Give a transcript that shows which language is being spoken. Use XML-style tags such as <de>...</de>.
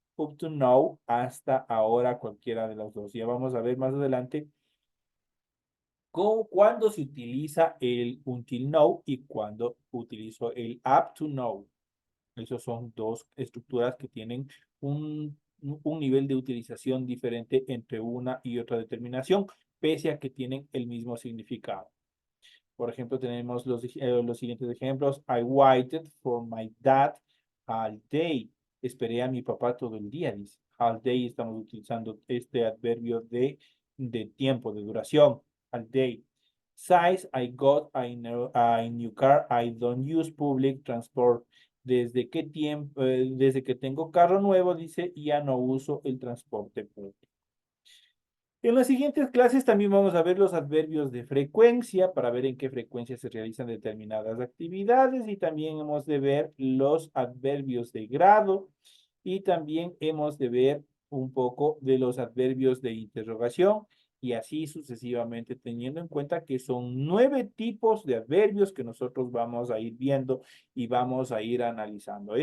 <en>Up to now,</en> <es>hasta ahora, cualquiera de las dos. Ya vamos a ver más adelante cuándo se utiliza el</es> <en>until now</en> <es>y cuándo utilizo el</es> <en>up to now.</en> <es>Esos son dos estructuras que tienen un nivel de utilización diferente entre una y otra determinación, pese a que tienen el mismo significado. Por ejemplo, tenemos los siguientes ejemplos.</es> <en>I waited for my dad all day.</en> <es>Esperé a mi papá todo el día, dice.</es> <en>All day</en> <es>estamos utilizando este adverbio de tiempo, de duración.</es> <en>All day. Size, I got a new car. I don't use public transport.</en> <es>Desde qué tiempo, desde que tengo carro nuevo, dice, ya no uso el transporte público. En las siguientes clases también vamos a ver los adverbios de frecuencia para ver en qué frecuencia se realizan determinadas actividades y también hemos de ver los adverbios de grado y también hemos de ver un poco de los adverbios de interrogación y así sucesivamente, teniendo en cuenta que son 9 tipos de adverbios que nosotros vamos a ir viendo y vamos a ir analizando.</es>